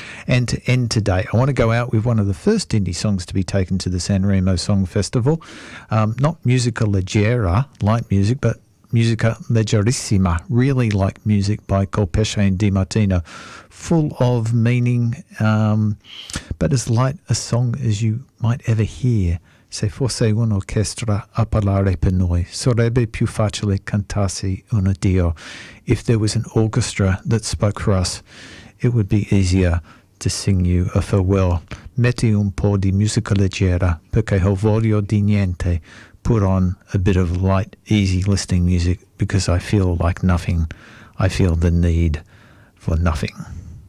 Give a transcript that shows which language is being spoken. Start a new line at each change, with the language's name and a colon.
English: And to end today, I want to go out with one of the first indie songs to be taken to the San Remo Song Festival. Not musica leggera, light music, but musica leggerissima, really like music by Colpesce and Di Martino, full of meaning, but as light a song as you might ever hear.
Italian: Se fosse un'orchestra a parlare per noi, sarebbe più facile cantarsi un addio.
English: If there was an orchestra that spoke for us, it would be easier to sing you a farewell.
Italian: Metti un po' di musica leggera, perché ho voglia di niente.
English: Put on a bit of light, easy listening music, because I feel like nothing. I feel the need for nothing.